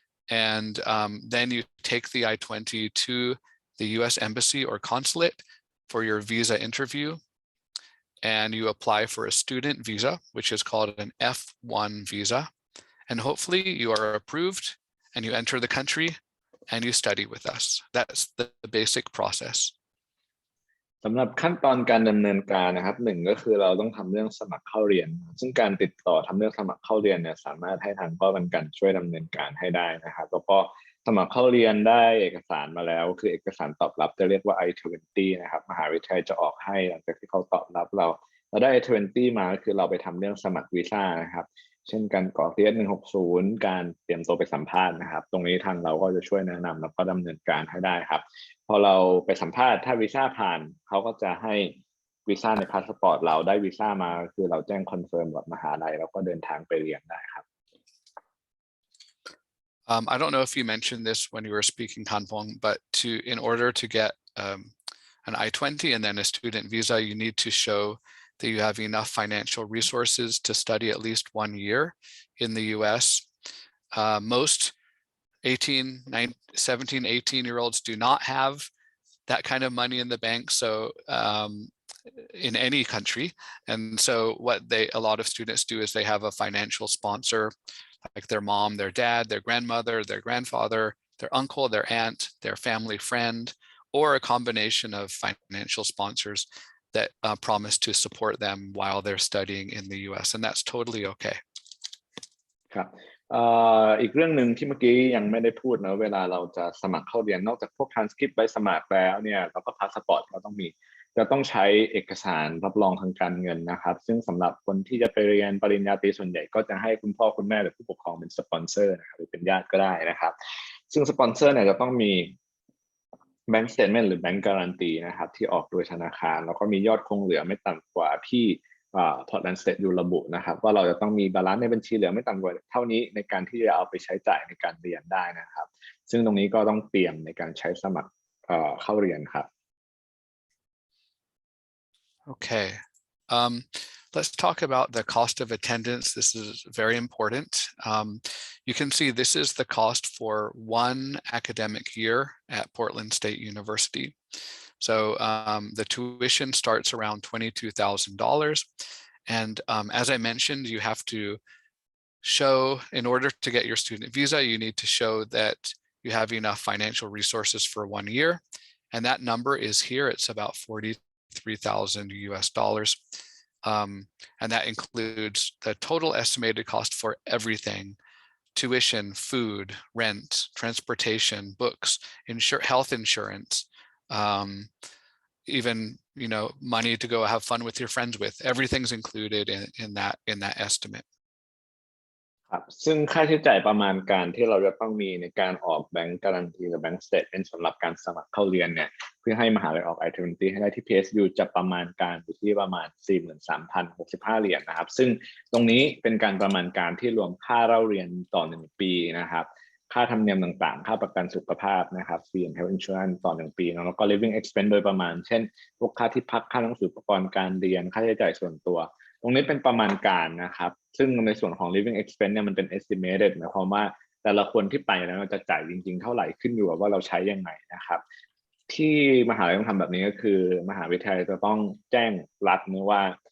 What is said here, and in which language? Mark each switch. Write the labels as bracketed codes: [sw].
[en] And then you take the I-20 to the US Embassy or Consulate for your visa interview. And you apply for a student visa, which is called an F1 visa. And hopefully you are approved and you enter the country and you study with us. That's the basic process. [th] สำหรับขั้นตอนการดำเนินการนะครับหนึ่งก็คือเราต้องทำเรื่องสมัครเข้าเรียนซึ่งการติดต่อทำเรื่องสมัครเข้าเรียนเนี่ยสามารถให้ทางป้องกันช่วยดำเนินการให้ได้นะครับแล้วก็สมัครเข้าเรียนได้เอกสารมาแล้วคือเอกสารตอบรับจะเรียกว่า I-20 นะครับมหาวิทยาลัยจะออกให้หลังจากที่เขาตอบรับเรา ได้ I-20 มาก็คือเราไปทำเรื่องสมัครวีซ่านะครับเช่นการกรอก TS-160 การเตรียมตัวไปสัมภาษณ์นะครับตรงนี้ทางเราก็จะช่วยแนะนำแล้วก็ดำเนินการให้ได้ครับพอเราไปสัมภาษณ์ถ้าวีซ่าผ่านเขาก็จะให้วีซ่าในพาสปอร์ตเราได้วีซ่ามาคือเราแจ้งคอนเฟิร์มกับมหาลัยแล้วก็เดินทางไปเรียนได้ครับ [en] I don't know if you mentioned this when you were speaking, Kanpong, but in order to get an I-20 and then a student visa, you need to show that you have enough financial resources to study at least 1 year in the US. Most 17, 18-year-olds do not have that kind of money in the bank. So in any country. And so what a lot of students do is they have a financial sponsor, like their mom, their dad, their grandmother, their grandfather, their uncle, their aunt, their family friend, or a combination of financial sponsors that promise to support them while they're studying in the US. And that's totally okay. [th] ครับอีกเรื่องหนึ่งที่เมื่อกี้ยังไม่ได้พูดนะเวลาเราจะสมัครเข้าเรียนนอกจากพวก transcript ใบสมัครแล้วเนี่ยเราก็พาสปอร์ตเราต้องมีจะต้องใช้เอกสารรับรองทางการเงินนะครับซึ่งสำหรับคนที่จะไปเรียนปริญญาตรีส่วนใหญ่ก็จะให้คุณพ่อคุณแม่หรือผู้ปกครองเป็นสปอนเซอร์นะครับหรือเป็นญาติก็ได้นะครับซึ่งสปอนเซอร์เนี่ยจะต้องมี Bank Statement หรือ Bank Guarantee นะครับที่ออกโดยธนาคารแล้วก็มียอดคงเหลือไม่ต่ำกว่าที่Portland State U ระบุนะครับว่าเราจะต้องมีบาลานซ์ในบัญชีเหลือไม่ต่ำกว่าเท่านี้ในการที่จะเอาไปใช้จ่ายในการเรียนได้นะครับซึ่งตรงนี้ก็ต้องเตรียมในการใช้สมัครเข้าเรียนครับ [en] Okay. Let's talk about the cost of attendance. This is very important. You can see this is the cost for one academic year at Portland State University. So the tuition starts around $22,000. And as I mentioned, you have to show, in order to get your student visa, you need to show that you have enough financial resources for 1 year. And that number is here. It's about $43,000 US. And that includes the total estimated cost for everything: tuition, food, rent, transportation, books, health insurance, even money to go have fun with your friends with. Everything's included in that estimate. [th] ครับซึ่งค่าใช้จ่ายประมาณการที่เราจะต้องมีในการออกแบงก์การันตีหรือแบงก์สเตทเมนต์สำหรับการสมัครเข้าเรียนเนี่ยเพื่อให้มหาลัยออก I-20 ให้ได้ที่ PSU จะประมาณการอยู่ที่ประมาณ 43,065 เหรียญนะครับซึ่งตรงนี้เป็นการประมาณการที่รวมค่าเล่าเรียนต่อ1ปีนะครับค่าธรรมเนียมต่างๆค่าประกันสุขภาพนะครับ Fee and Health Insurance ต่อ1ปีแล้วก็ Living Expense โดยประมาณเช่นพวกค่าที่พักค่าหนังสืออุปกรณ์การเรียนค่าใช้จ่ายส่วนตัวตรงนี้เป็นประมาณการนะครับซึ่งในส่วนของ living expense เนี่ยมันเป็น estimated หมายความว่าแต่ละคนที่ไปแล้วเราจะจ่ายจริงๆเท่าไหร่ขึ้นอยู่กับว่าเราใช้ยังไงนะครับที่มหาลัยต้องทำแบบนี้ก็คือมหาวิทยาลัยจะต้องแจ้งรัฐนะว่า